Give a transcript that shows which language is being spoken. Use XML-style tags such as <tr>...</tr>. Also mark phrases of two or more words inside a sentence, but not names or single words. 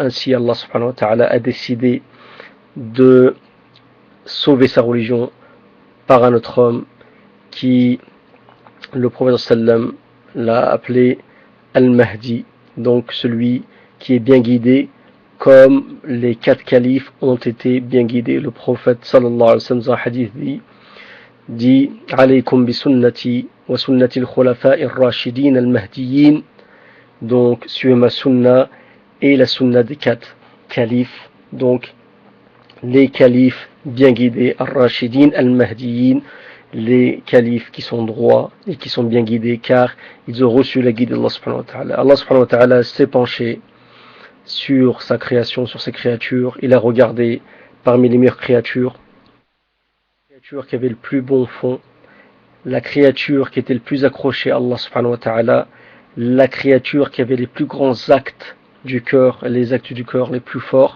<fr>Ainsi Allah</fr> <ar>سبحانه وتعالى</ar> <fr>a décidé de sauver sa religion par un autre homme qui, le prophète</fr> <ar>صلى الله عليه وسلم</ar> <fr>l'a appelé Al-Mahdi, donc celui qui est bien guidé comme les 4 califes ont été bien guidés. Le prophète</fr> <ar>صلى الله عليه وسلم</ar> <fr>dans un hadith dit</fr> <ar>عليكم بسنتي وسنة الخلفاء الراشدين المهديين,</ar> <fr>donc suivez ma sunna et la sunna des 4 califes, donc les califes bien guidés,</fr> <ar>الراشدين المهديين,</ar> <fr>les califes qui sont droits et qui sont bien guidés car ils ont reçu la guide d'Allah</fr> <ar>سبحانه وتعالى.</ar> <fr>Allah</fr> <ar>سبحانه وتعالى</ar> <fr>s'est penché sur sa création, sur ses créatures. Il a regardé parmi les meilleures créatures, la créature qui avait le plus bon fond, la créature qui était le plus accrochée à Allah</fr> <ar>سبحانه وتعالى,</ar> <fr>la créature qui avait les plus grands actes du cœur, les actes du cœur les plus forts.</fr>